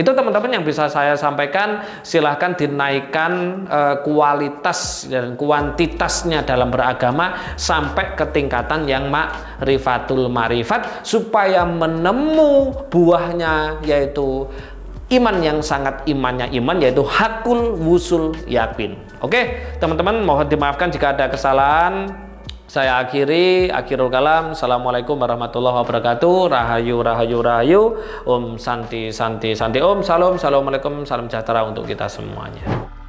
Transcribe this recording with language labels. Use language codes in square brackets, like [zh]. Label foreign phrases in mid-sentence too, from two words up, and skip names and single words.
[id] Itu teman-teman yang bisa saya sampaikan. Silahkan dinaikkan kualitas dan kuantitasnya dalam beragama sampai ke tingkatan yang [ar] معرفة المعرفة, [id] supaya menemu buahnya yaitu iman yang sangat imannya iman, yaitu [ar] حق الوصول يقين. [id] Oke, teman-teman, mohon dimaafkan jika ada kesalahan. Saya [ar] آخر الكلام. السلام عليكم ورحمة الله وبركاته. [jv] Rahayu, rahayu, rahayu. [sa] ॐ शान्ति शान्ति शान्ति. [id] Om, salam, assalamualaikum, salam sejahtera untuk kita semuanya.